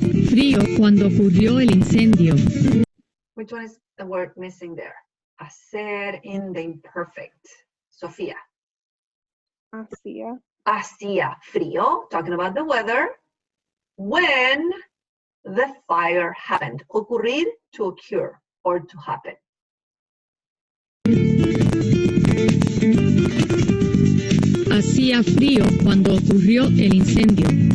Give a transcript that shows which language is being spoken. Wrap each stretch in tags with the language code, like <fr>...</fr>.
<es>Frío cuando ocurrió el incendio.</es> <en>Which one is the word missing there? Hacer in the imperfect. Sofía.</en> <es>Hacía. Hacía frío,</es> <en>talking about the weather, when the fire happened. Ocurrir, to occur or to happen.</en> <es>Hacía frío cuando ocurrió el incendio.</es>